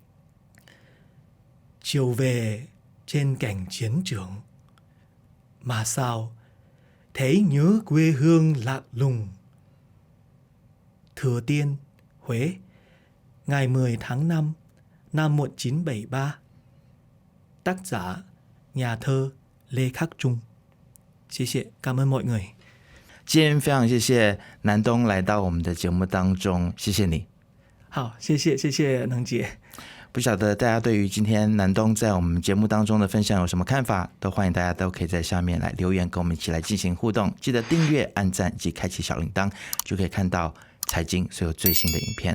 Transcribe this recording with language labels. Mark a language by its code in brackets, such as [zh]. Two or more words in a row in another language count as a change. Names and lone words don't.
[vi] Chiều về trên cảnh chiến trường, mà sao thấy nhớ quê hương lạ lùng. Thừa Tiên, Huế, ngày 10 tháng 5 năm 1973. Tác giả nhà thơ Lê Khắc Trung. [zh] 谢谢，感恩 [vi] mọi người。 [zh] 今天非常谢谢南东来到我们的节目当中，谢谢你。好，谢谢能姐。不晓得大家对于今天南东在我们节目当中的分享有什么看法，都欢迎大家都可以在下面来留言，跟我们一起来进行互动。记得订阅、按赞及开启小铃铛，就可以看到财经所有最新的影片。